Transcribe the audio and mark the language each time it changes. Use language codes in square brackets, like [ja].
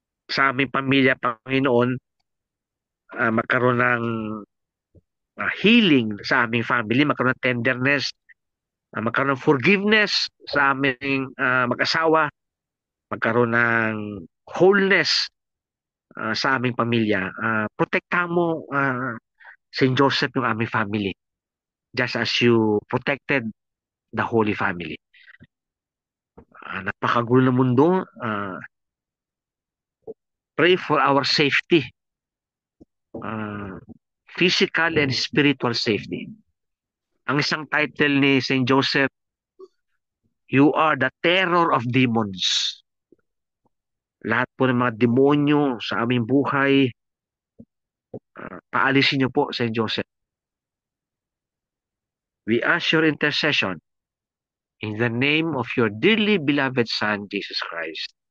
[tl] Sa aming pamilya, Panginoon, magkaroon ng healing sa aming family, magkaroon ng tenderness, magkaroon ng forgiveness sa aming mag-asawa, magkaroon ng wholeness sa aming pamilya. Protektahan mo, Saint Joseph, yung aming family, [en] just as you protected the Holy Family. [tl] Napakagulo ng mundo. [en] Pray for our safety. physical and spiritual safety. [tl] Ang isang title ni Saint Joseph, [en] You are the terror of demons. [tl] Lahat po ng mga demonyo sa aming buhay, paalisin niyo po, Saint Joseph. [en] We ask your intercession in the name of your dearly beloved Son, Jesus Christ.